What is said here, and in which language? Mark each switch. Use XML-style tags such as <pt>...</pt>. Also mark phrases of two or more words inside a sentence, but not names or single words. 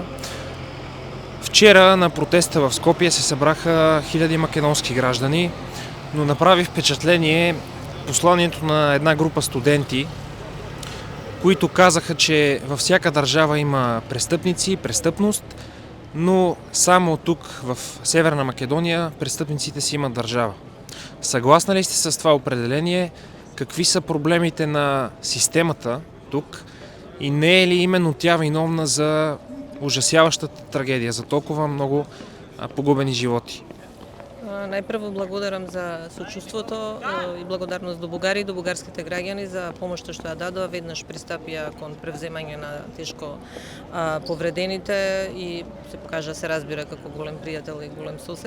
<bg>Вчера на протеста в Скопие се събраха хиляди македонски граждани, но направи впечатление посланието на една група студенти, които казаха, че във всяка държава има престъпници, престъпност, но само тук в Северна Македония престъпниците си имат държава. Съгласна ли сте с това определение? Какви са проблемите на системата тук? И не е ли именно тя виновна за ужасяващата трагедия, за толкова много погубени животи?</bg> <mk>Најпрво благодарам за сочувството и благодарност до Бугари и до бугарските граѓани за помошта што ја дадоа. Веднаш пристапија кон превземање на тешко повредените и се разбира како голем пријател и голем сосед.</mk>